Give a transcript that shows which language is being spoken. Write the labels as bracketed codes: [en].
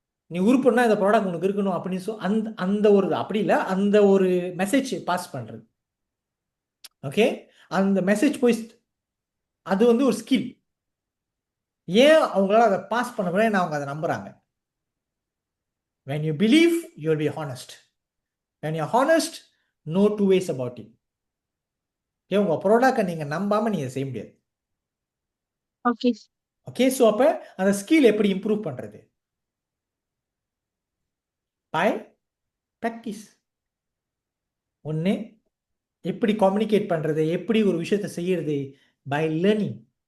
[ta] நீ உருப்படினா இந்த ப்ராடக்ட் உனக்கு இருக்கணும் அப்படின்னு அந்த ஒரு அப்படி இல்லை, அந்த ஒரு மெசேஜ் பாஸ் பண்ணுறது. ஓகே, அந்த மெசேஜ் போய் அது வந்து ஒரு ஸ்கில். ஏன் அவங்களால அதை பாஸ் பண்ண முடியாது, அவங்க அதை நம்புறாங்க. [en] when you believe you will be honest. when you're honest, no two ways about it. [ta] Okay, உங்கள் ப்ராடக்டை நீங்கள் நம்பாமல் நீங்கள் செய்ய முடியாது. ஓகே ஓகே, ஸோ அப்போ அந்த ஸ்கில் எப்படி இம்ப்ரூவ் பண்ணுறது? By practice. ஒன்று, எப்படி கம்யூனிகேட் பண்ணுறது, எப்படி ஒரு விஷயத்தை செய்யறது, பை லேர்னிங்.